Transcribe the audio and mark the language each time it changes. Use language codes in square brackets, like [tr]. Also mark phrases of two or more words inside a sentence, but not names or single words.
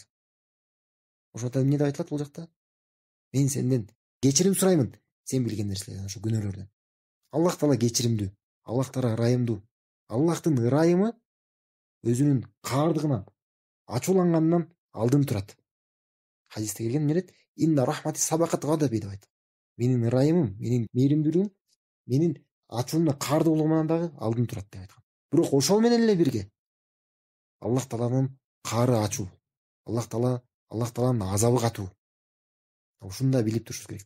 [ky] Ошондо эмне деп айтылат бул жакта? Мен сенден кечирим сураймын, сен билген нерселерден, ошо күнөөлөрдөн. Аллах Таала кечиримдүү, Аллах Таала ырайымдуу. Аллахтын ырайымы өзүнүн каардыгынан, ачууланганынан алдын турат. Хадисте келген эмне дейт? [ar] إن رحمتي سبقت غضبي [ky] деп айтат. Менин ырайымым, менин мээримдүүлүгүм, менин ачуумдан каардуулугуман дагы алдын турат деп айткан. Бирок ошол менен эле бирге Аллах Тааланын каары ачуу. Аллах Тааланын азабы катуу. Ушуну да билип турушубуз керек да.